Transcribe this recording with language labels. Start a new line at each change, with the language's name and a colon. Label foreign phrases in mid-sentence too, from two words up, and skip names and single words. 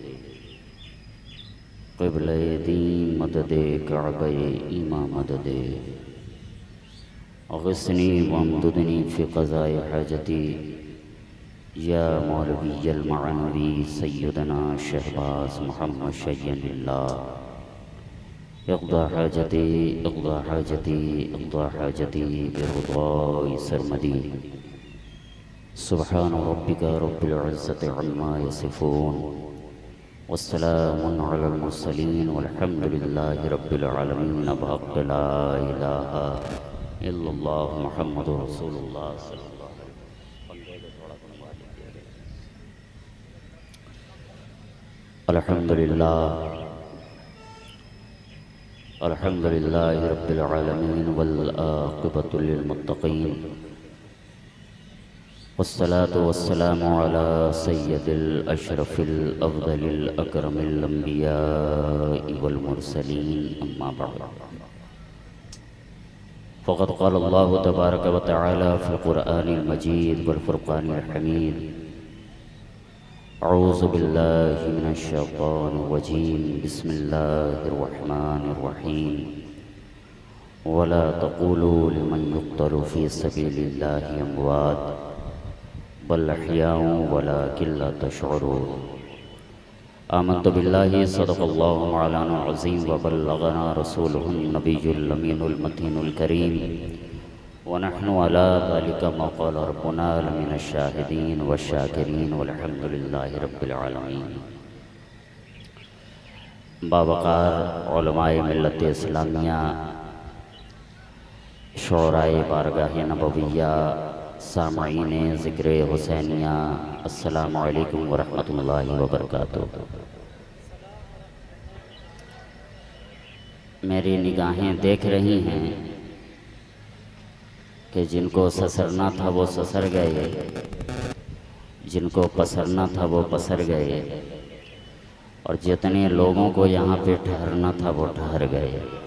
Persian: قبلهٔ دین مددی، کعبهٔ ایمان مددی,
Arabic: أغثني وامددني في قضاء حاجتي، يا مولوي المعنوي سيدنا شهباز محمد شيئا لله. اقض حاجتي اقض حاجتي اقض حاجتي
Persian: برضای سرمدی.
Arabic: سبحان ربك رب العزة عما يصفون، وسلام على المرسلين، والحمد لله رب العالمين. بحق لا إله إلا الله محمد رسول الله صلى الله عليه وسلم. الحمد لله الحمد لله رب العالمين، والعاقبة للمتقين، والصلاة والسلام على سيد الأشرف الأفضل الأكرم الأنبياء والمرسلين، أما بعد. فقد قال الله تبارك وتعالى في القرآن المجيد والفرقان الحميد. أعوذ بالله من الشيطان الرجيم. بسم الله الرحمن الرحيم۔ ولا تقولوا لمن يقتل في سبيل الله أموات بل أحياء ولكن لا تشعرون. آمنت بالله صدق الله مولانا العظيم وبلغنا رسوله النبي الأمين المتين الكريم ونحن على ذلك ما قال ربنا لمن الشاهدين والشاكرين والحمد لله رب العالمين.
Urdu: باوقار علمائے ملت اسلامیہ شعرائے بارگاہ نبویہ، سامعین ذکر حسینیہ,
Arabic: السلام عليكم ورحمة الله وبركاته.
Urdu: میری نگاہیں دیکھ رہی ہیں کہ جن کو سسرنا تھا وہ سسر گئے، جن کو پسرنا تھا وہ پسر گئے، اور جتنے لوگوں کو یہاں پہ ٹھہرنا تھا وہ ٹھہر گئے.